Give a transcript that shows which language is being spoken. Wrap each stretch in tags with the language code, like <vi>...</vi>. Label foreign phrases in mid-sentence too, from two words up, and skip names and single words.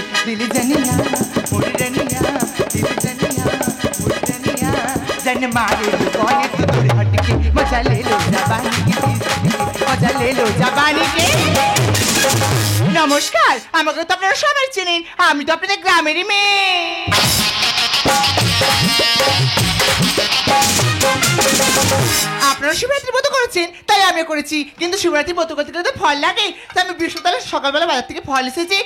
<bho>दिल जनिया मोर रनिया, दिल जनिया मोर रनिया, जन मारे कौन तू दूर हटके, मजा ले लो जवानी के, मजा ले लो जवानी के।</bho> <bn>নমস্কার, আমাকে তো আপনারা সবাই চেনেন, আমি তো আপনাদের গ্রামেরই মেয়ে। আপনারা শিবরাত্রি ব্রত করেছেন তাই আমি করেছি, কিন্তু শিবরাত্রি ব্রত করতে গেলে তো ফল লাগে, তাই আমি বৃহস্পতিবার সকালবেলা বাজার থেকে ফল এসেছি।</bn>